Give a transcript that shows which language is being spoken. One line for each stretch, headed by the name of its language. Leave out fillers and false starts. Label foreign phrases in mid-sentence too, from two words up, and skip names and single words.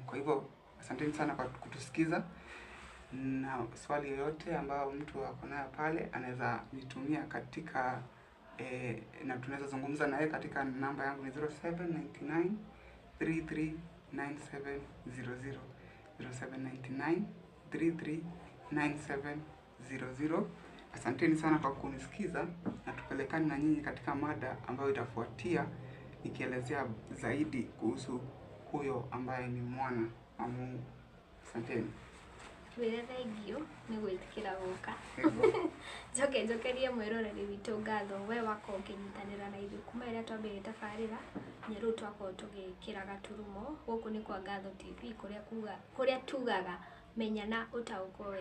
Swahili: Kwa hivyo asanteni sana kwa kutusikiza, na swali yoyote ambayo mtu ako nayo pale anaweza nitumia katika na tunaweza zungumza naye katika namba yangu ni 0799 339700 0799 339700. Asanteni sana kwa kunisikiza, na tupelekane na nyinyi katika mada ambayo itafuatia, nikielezea zaidi kuhusu huyo ambaye ni mwana wa Mungu. Asanteni.
Kikuyu: Thengio nĩ gwĩtĩkĩra gũka. Njokerie mwĩroreri witũ ngatho we wakorwo ũkĩnyitanĩra na ithuĩ kuma rĩrĩa twambĩrĩria tabarĩra nginya rĩu twakorwo tũgĩkĩra gaturumo. Gũkũ nĩ kwa Ngatho TV kũrĩa tugaga menya na ũtaũkwo wega.